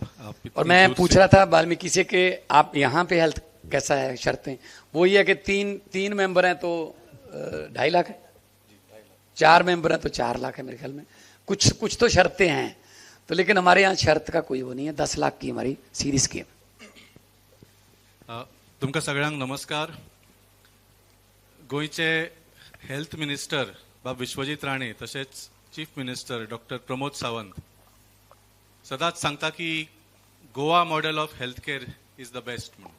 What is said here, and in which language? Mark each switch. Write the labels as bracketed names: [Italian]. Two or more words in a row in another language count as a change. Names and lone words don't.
[Hindi] और मैं पूछ रहा था वाल्मीकि से कि आप यहाँ पे हेल्थ कैसा है, शर्तें वो ये है कि तीन मेंबर हैं तो 2.5 लाख है, 4 मेंबर हैं तो 4 लाख है मेरे ख्याल में, कुछ तो शर्तें हैं, तो लेकिन हमारे यहाँ शर्त का कोई वो नहीं है, 10 लाख की हमारी सीरीज की। [Konkani] तुमका सगळ्यांक नमस्कार। गोयचे [English] health minister [Konkani] बाब विश्वजीत राणे तसेच [English] chief minister [Konkani] डॉक्टर प्रमोद सावंत सदांच सांगता की [English] Goa model of health care is the best [Konkani] म्हणून।